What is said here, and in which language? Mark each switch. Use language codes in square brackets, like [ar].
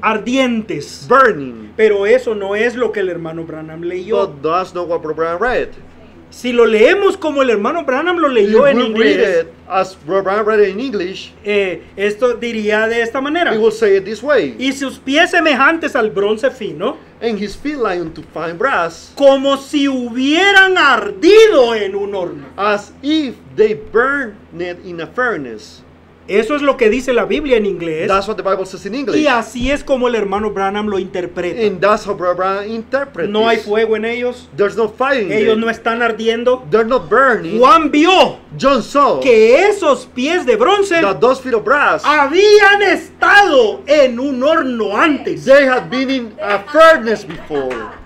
[es] ardientes. [en] burning. [es] Pero eso no es lo que el hermano Branham leyó. [en] But that's not what Brother Branham read. [es] Si lo leemos como el hermano Branham lo [en] If [es] leyó en [en] we read [es] inglés, [en] it as Brother Branham read it in English, [es] esto diría de esta manera. [en] he will say it this way. [es] Y sus pies semejantes al bronce fino, [en] And his feet like unto fine brass, [es] como si hubieran ardido en un horno. [en] as if they burned it in a furnace. [es] Eso es lo que dice la Biblia en inglés. [en] That's what the Bible says in English. [es] Y así es como el hermano Branham lo interpreta. [en] And that's how Brother Branham interprets [es] No hay [en] this. [es] fuego en ellos. [en] There's no fire in [es] Ellos [en] them. [es] no están ardiendo. [en] They're not burning. [es] Juan vio [en] John saw [es] que esos pies de bronce [en] that those feet of brass, [es] habían estado en un horno antes. [en] they had been in a furnace before.